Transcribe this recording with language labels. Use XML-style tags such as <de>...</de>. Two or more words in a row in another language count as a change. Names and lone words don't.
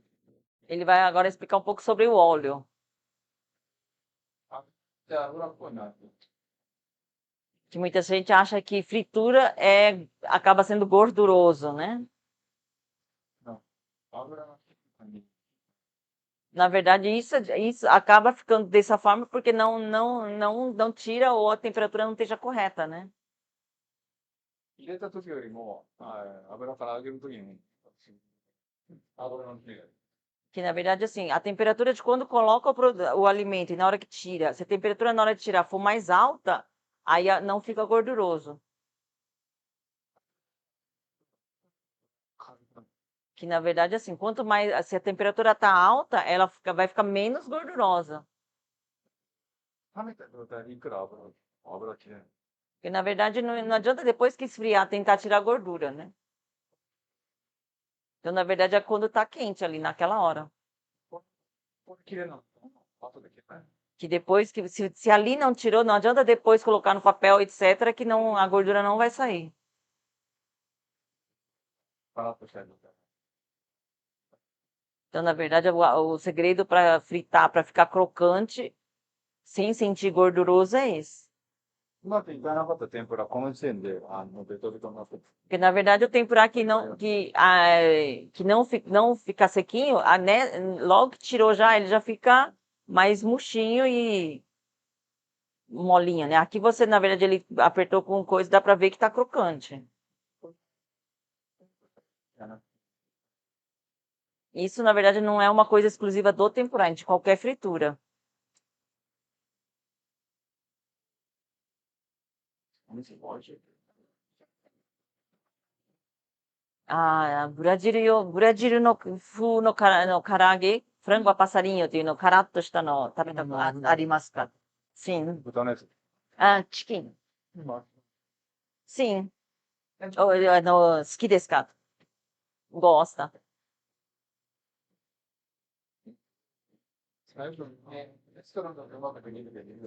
<pt>Ele vai agora explicar um pouco sobre o óleo.</pt> <ja>油っぽいな。</ja> <pt>Que muita gente acha que fritura acaba sendo gorduroso, né?</pt> <ja>油の感じ。</ja> <pt>Na verdade, isso acaba ficando dessa forma porque não tira ou a temperatura não esteja correta, né?</pt> <ja>入れた時よりも、油から揚げる時に、油の匂い。</ja> <pt>Que na verdade, assim, a temperatura de quando coloca o alimento e na hora que tira, se a temperatura na hora de tirar for mais alta, aí não fica gorduroso. Que na verdade, assim, quanto mais, se a temperatura tá alta, ela vai ficar menos gordurosa.</pt> <ja>冷めた状態でいくら油切れる。</ja> <pt>Porque na verdade não adianta depois que esfriar tentar tirar a gordura, né? Então, na verdade, é quando tá quente ali naquela hora.</pt> <ja>これ切れるの。後で切れない。</ja> <pt>Que depois que se ali não tirou, não adianta depois colocar no papel, etc, que não a gordura não vai sair.</pt> <ja>パラッとした状態。</ja> <pt>Então, na verdade, o segredo para fritar, para ficar crocante, sem sentir gorduroso é esse.</pt> <ja>うまくいかなかった天ぷら、この時点で、ベトベトになってる。</ja> <pt>Porque, na verdade, o tempurar que não fica sequinho, né, logo que tirou já, ele já fica mais murchinho e molinho, né? Aqui você, na verdade, ele apertou com coisa, dá para ver que tá crocante. Isso, na verdade, não é uma coisa exclusiva do tempurá, é de qualquer fritura.</pt> <ja>お店も美味しい。ブラジルの風の唐揚げ、フランゴはパサリンヨというの、カラッとしたの食べたことありますか？Sim. 豚のやつ。チキン。Sim. 好きですか？Gosta. 最初ね、レストランだとうまくできるけど、</ja>